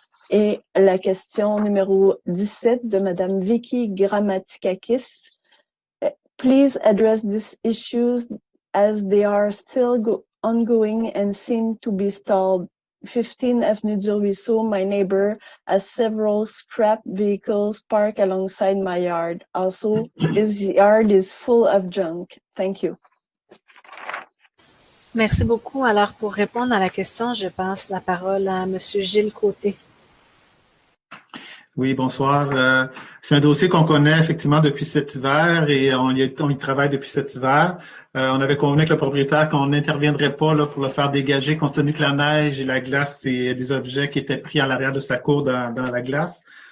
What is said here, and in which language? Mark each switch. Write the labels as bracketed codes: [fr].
[fr] Et la question numéro 17 de Madame Vicky Grammatikakis. [en] Please address these issues as they are still ongoing and seem to be stalled. 15 Avenue du Ruisseau, my neighbor, has several scrap vehicles parked alongside my yard. Also, his yard is full of junk. Thank you. [fr] Merci beaucoup. Alors, pour répondre à la question, je passe la parole à Monsieur Gilles Côté. Oui, bonsoir. C'est un dossier qu'on connaît effectivement depuis cet hiver et on y travaille depuis cet hiver. On avait convenu avec le propriétaire qu'on n'interviendrait pas là, pour le faire dégager compte tenu que la neige et la glace, c'est des objets qui étaient pris à l'arrière de sa cour dans la glace.